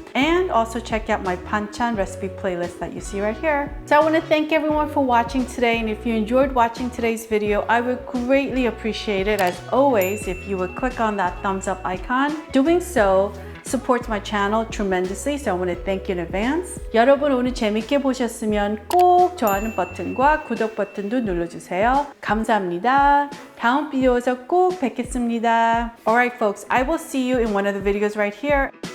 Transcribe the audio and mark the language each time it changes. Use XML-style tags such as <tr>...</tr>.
<en>And also check out my panchan recipe playlist that you see right here. So I want to thank everyone for watching today, and if you enjoyed watching today's video, I would greatly appreciate it, as always, if you would click on that thumbs up icon. Doing so supports my channel tremendously, so I want to thank you in advance.</en> <ko>여러분 오늘 재밌게 보셨으면 꼭 좋아하는 버튼과 구독 버튼도 눌러주세요. 감사합니다. 다음 비디오에서 꼭 뵙겠습니다.</ko> <en>Alright folks, I will see you in one of the videos right here.</en>